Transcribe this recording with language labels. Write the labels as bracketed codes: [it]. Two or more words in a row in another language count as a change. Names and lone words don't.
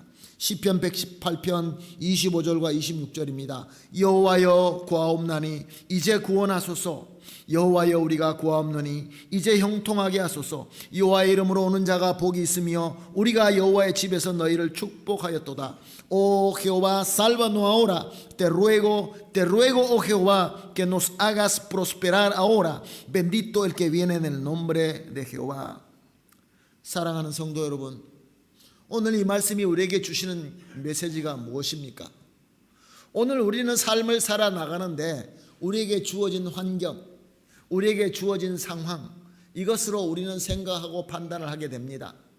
[ko] 시편 118편 25절과 26절입니다. 여호와여 구하옵나니 이제 구원하소서. 여호와여 우리가 구하옵노니 이제 형통하게 하소서. 여호와의 이름으로 오는 자가 복이 있으며 우리가 여호와의 집에서 너희를 축복하였도다. [es] Oh Jehová, sálvanos ahora. Te ruego, oh Jehová, que nos hagas prosperar ahora. Bendito el que viene en el nombre de Jehová. [ko] 사랑하는 성도 여러분, 오늘 이 말씀이 우리에게 주시는 메시지가 무엇입니까? 오늘 우리는 삶을 살아나가는데 우리에게 주어진 환경, 우리에게 주어진 상황, 이것으로 우리는 생각하고 판단을 하게 됩니다.